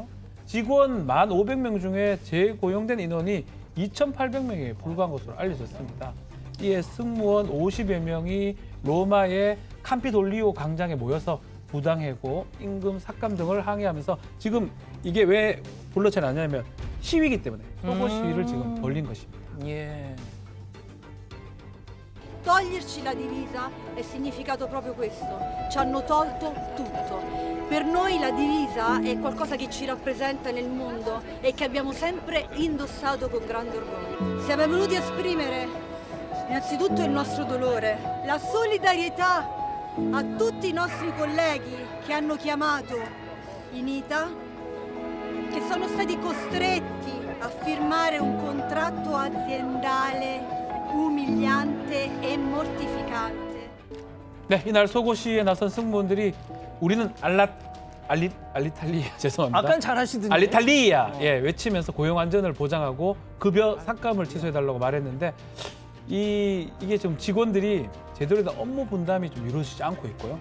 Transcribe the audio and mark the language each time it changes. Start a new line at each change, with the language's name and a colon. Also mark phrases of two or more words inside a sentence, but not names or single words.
Korean: 직원 1,500명 중에 재고용된 인원이 2,800명에 불과한 것으로 알려졌습니다. 이에 승무원 50여 명이 로마의 캄피돌리오 광장에 모여서 부당해고, 임금 삭감 등을 항의하면서 지금 이게 왜 불러쳐 나냐면 시위이기 때문에 속옷 시위를 지금 벌린 것입니다. 예.
Italian: Toglierci la divisa è significato proprio questo, ci hanno tolto tutto. Per noi la divisa è qualcosa che ci rappresenta nel mondo e che abbiamo sempre indossato con grande orgoglio. Siamo venuti a esprimere innanzitutto il nostro dolore, la solidarietà a tutti i nostri colleghi che hanno chiamato in ITA, che sono stati costretti a firmare un contratto aziendale umiliante e mortificante.
Korean: 네, 이날 속옷 시위에 나선 승무원들이 우리는 알리탈리아 죄송합니다. 아까는 잘하시던데. 알리탈리아 외치면서 고용 안전을 보장하고 급여 삭감을 취소해달라고 말했는데 이게 좀 직원들이 제대로 된 업무 분담이 좀 이루어지지 않고 있고요.